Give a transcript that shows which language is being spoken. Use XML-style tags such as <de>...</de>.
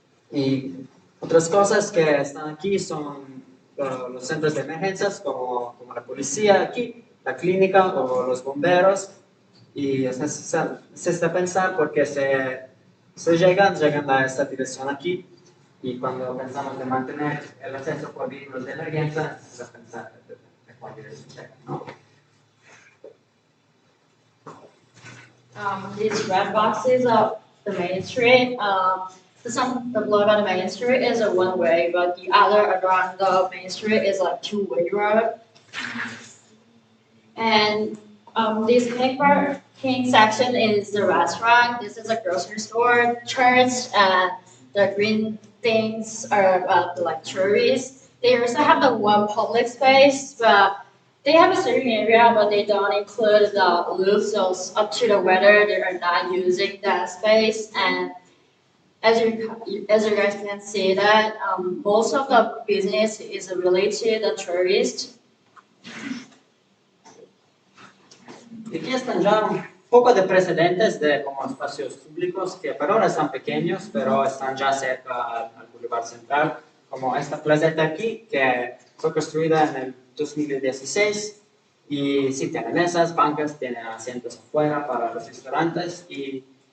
<es>Y otras cosas que están aquí son los centros de emergencias, como la policía aquí, la clínica o los bomberos. Y es necesario pensar porque se llegan a esta dirección aquí. Y cuando pensamos de mantener el acceso por vehículos de emergencia, es pensar de cuál dirección llegan, ¿no?</es> <en>These red boxes of the Main Street. The block on the Main Street is a one-way, but the other around the Main Street is a two-way road. And this pink section is the restaurant. This is a grocery store, church, and the green things are like tourists. They also have the one public space, but they have a certain area, but they don't include the roof, so it's up to the weather. They are not using that space. And as you guys can see that most of the business is related to the tourists.</en> <es>Aquí están ya un poco de precedentes de como espacios públicos que por ahora están pequeños, pero están ya cerca al Boulevard Central, como esta placeta aquí, que fue construida en el 2016 y sí tiene mesas, bancas, tiene asientos afuera para los restaurantes y</es>